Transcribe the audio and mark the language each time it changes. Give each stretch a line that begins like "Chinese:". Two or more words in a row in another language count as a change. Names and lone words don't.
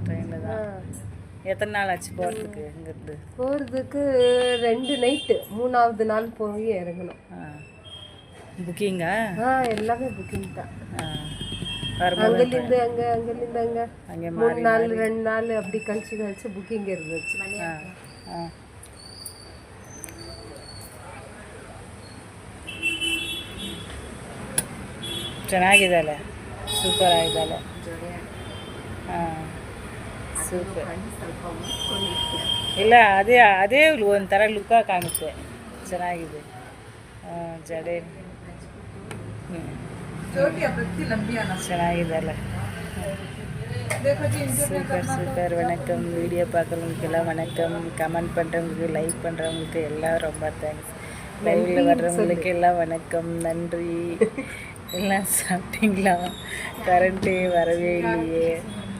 Tamil: ட்ரெயினில் தான். எத்தனை நாள் ஆச்சு போகிறதுக்கு? இங்கேருந்து போகிறதுக்கு 2 நைட்டு. 3ஆவது நாள் போய் இறங்கணும். புக்கிங்கா? எல்லாமே புக்கிங் தான். அங்கேருந்து அங்கே 3 நாள் 2 நாள் அப்படி கழிச்சு புக்கிங் இருந்துச்சு.
Kannada: ಚೆನ್ನಾಗಿದಲ್ಲ. ಸೂಪರ್ ಆಗಿದಲ್ಲ. ಸೂಪರ್. ಇಲ್ಲ, ಅದೇ ಒಂಥರ ಲುಕ್ಕಾಗಿ ಕಾಣುತ್ತೆ. ಚೆನ್ನಾಗಿದೆ. ಜಡೆ ಚೆನ್ನಾಗಿದಲ್ಲ.
Tamil: சூப்பர். வணக்கம். வீடியோ பார்க்குறவங்களுக்கெல்லாம் வணக்கம். கமெண்ட் பண்ணுறவங்களுக்கு, லைக் பண்ணுறவங்களுக்கு எல்லாம் ரொம்ப தேங்க்ஸ். லைவில் வர்றவங்களுக்கு எல்லாம் வணக்கம், நன்றி. எல்லாம் சாப்பிட்டீங்களா? கரண்ட்டே வரவே இல்லையே.